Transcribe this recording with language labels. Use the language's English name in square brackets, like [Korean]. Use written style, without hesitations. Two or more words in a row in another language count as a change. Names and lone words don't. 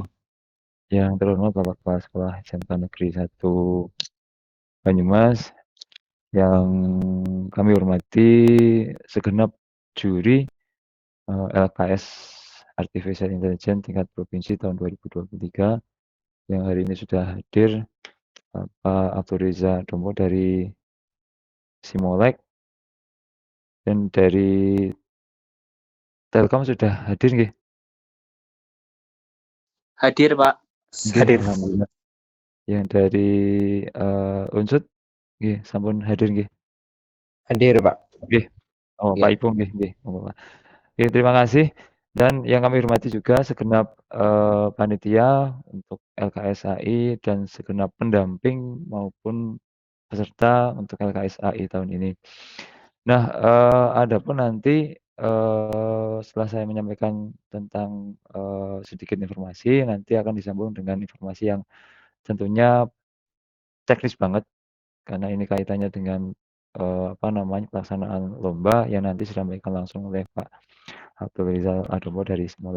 [Indonesian] Yang terhormat Bapak Kepala Sekolah SMK Negeri 1 Banyumas, yang kami hormati segenap juri LKS Artificial Intelligence tingkat provinsi tahun 2023 yang hari ini sudah hadir, Bapak Abdul Reza Domo dari Simolek dan dari Telkom sudah hadir nggih? Hadir, Pak. Nggih, Hadir. alhamdulillah. Yang dari Unsud [Javanese] nggih sampun hadir nggih. [Indonesian] Hadir, Pak. Nggih. Oh, Nggih. Pak Ipung [Javanese] nggih nggih. [Indonesian] Oke, terima kasih. Dan yang kami hormati juga segenap panitia untuk LKSAI dan segenap pendamping maupun peserta untuk LKSAI tahun ini. Nah, adapun nanti setelah saya menyampaikan tentang sedikit informasi, nanti akan disambung dengan informasi yang tentunya teknis banget karena ini kaitannya dengan pelaksanaan lomba yang nanti disampaikan langsung oleh Pak Abdul Rizal Adomo dari Simolek.